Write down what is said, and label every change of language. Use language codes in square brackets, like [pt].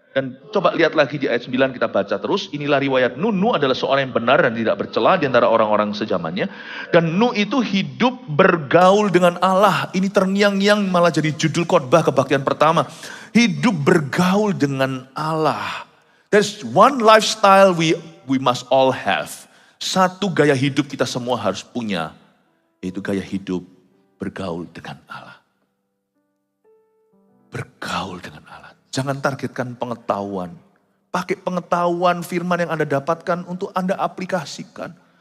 [id] Dan coba lihat lagi di ayat 9 kita baca terus. Inilah riwayat Nuh. Nuh adalah seorang yang benar dan tidak bercela di antara orang-orang sejamannya. Dan Nuh itu hidup bergaul dengan Allah. Ini terngiang-ngiang malah jadi judul khotbah kebaktian pertama. Hidup bergaul dengan Allah. [en] There's one lifestyle we must all have. [id] Satu gaya hidup kita semua harus punya. Yaitu gaya hidup bergaul dengan Allah. Bergaul dengan Allah. Jangan targetkan pengetahuan. Pakai pengetahuan firman yang Anda dapatkan untuk Anda aplikasikan.